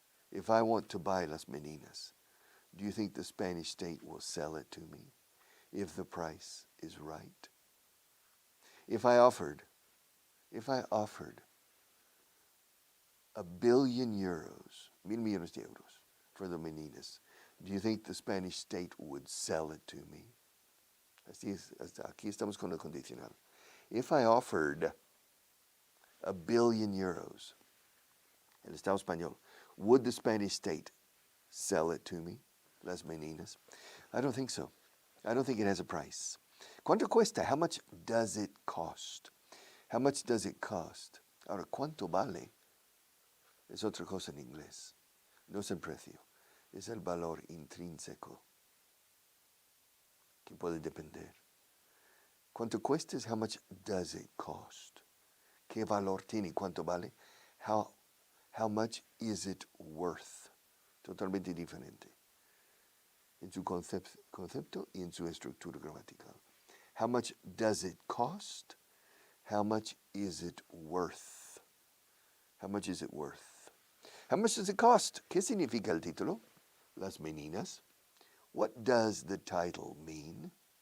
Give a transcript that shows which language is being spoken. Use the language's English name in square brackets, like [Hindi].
[English] If I want to buy Las Meninas, do you think the Spanish state will sell it to me if the price is right? If I offered €1 billion, [Spanish] mil millones de euros, [English] for the Meninas, do you think the Spanish state would sell it to me? [Spanish] Así es, aquí estamos con el condicional. [English] If I offered €1 billion, [Spanish] el Estado español, [English] would the Spanish state sell it to me? Las meninas. I don't think so. I don't think it has a price. [Spanish] ¿Cuánto cuesta? [English] How much does it cost? How much does it cost? [Spanish] Ahora, ¿cuánto vale? Es otra cosa en inglés. No es el precio, es el valor intrínseco que puede depender. ¿Cuánto cuesta? [English] How much does it cost? [Spanish] ¿Qué valor tiene? ¿Cuánto vale? [English] How much is it worth? [Spanish] Totalmente diferente en su concepto y en su estructura gramatical. [English] How much does it cost? How much is it worth? How much is it worth? How much does it cost? [Spanish] ¿Qué significa el título? Las meninas. [English] What does the title mean?